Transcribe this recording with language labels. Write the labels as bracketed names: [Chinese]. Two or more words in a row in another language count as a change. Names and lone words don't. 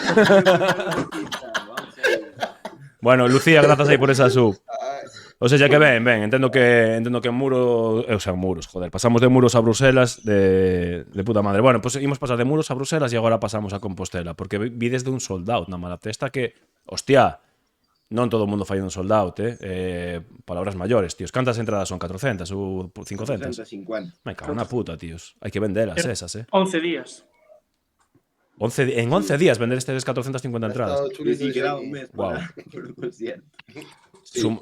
[Galician] Bueno, Lucía, grazas aí por esa sub. [Spanish] O sea, [Galician] que ben, entendo que en muros, [Spanish] o sea, [Galician] en muros, joder, pasamos de muros a Bruselas [Spanish] de puta madre. Bueno, pues [Galician] imos pasar de muros a Bruselas e agora pasamos a Compostela, porque vi desde un [English] sold out [Galician] na Malatesta que, hostia, non todo o mundo fai un [English] sold out, [Galician] palabras maiores, tíos. Cantas entradas son? 400 ou 500? 450. Me cago na puta, tíos. Hai que vendelas esas, 11 días. En 11 días vender estes 450 entradas. [Spanish] Sí, sí, quedaba un mes Guau. para un concierto. [Galician] Eu